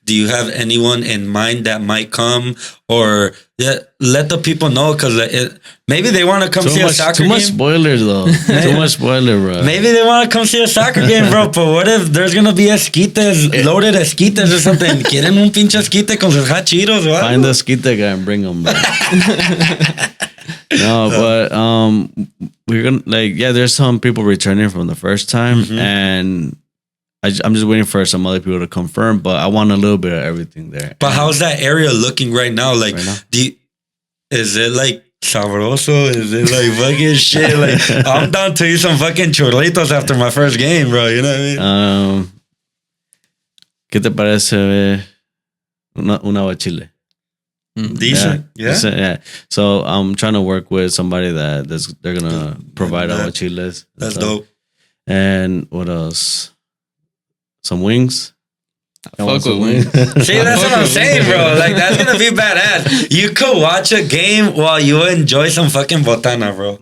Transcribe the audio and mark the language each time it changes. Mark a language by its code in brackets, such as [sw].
[en] Do you have anyone in mind that might come? Or let the people know, because maybe they want to come see a soccer game. Too much spoilers, though. Too much spoiler, bro. Maybe they want to come see a soccer game, bro. But what if there's going to be esquites, loaded esquites or something? [es] ¿Quieren un pinche esquite con sus hachiros o algo? [en] Find the esquite guy and bring him, bro. No, but we're gonna there's some people returning from the first time, and I'm just waiting for some other people to confirm. But I want a little bit of everything there. But how's that area looking right now? Like, is it like sabroso? Is it like fucking shit? Like, I'm down to eat some fucking churritos after my first game, bro. You know what I mean? [es] ¿Qué te parece una aguachile? [en] Decent, yeah. So I'm trying to work with somebody they're gonna provide aguachiles. That's dope. And what else? Some wings. Fuck with wings. See, that's what I'm saying, bro. Like, that's gonna be badass. You could watch a game while you enjoy some fucking botana, bro.